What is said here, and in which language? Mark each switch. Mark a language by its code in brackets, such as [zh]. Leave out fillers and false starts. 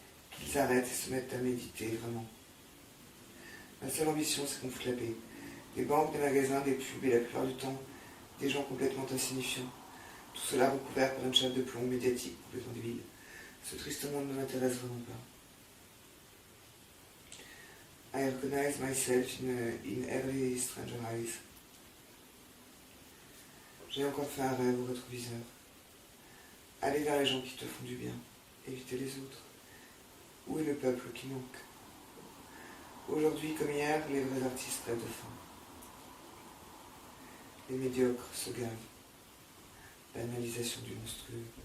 [fr] Qu'ils arrêtent et se mettent à méditer vraiment. Ma seule ambition, c'est qu'on foute la paix. Des banques, des magasins, des pubs et la plupart du temps, des gens complètement insignifiants. Tout cela recouvert par une chape de plomb médiatique complètement débile. Ce triste monde ne m'intéresse vraiment pas. [en] I recognize myself in every stranger eyes. [fr] J'ai encore fait un rêve au rétroviseur. Aller vers les gens qui te font du bien, éviter les autres. Où est le peuple qui manque? Aujourd'hui comme hier, les vrais artistes rêvent de faim. Les médiocres se gavent. Banalisation du monstrueux.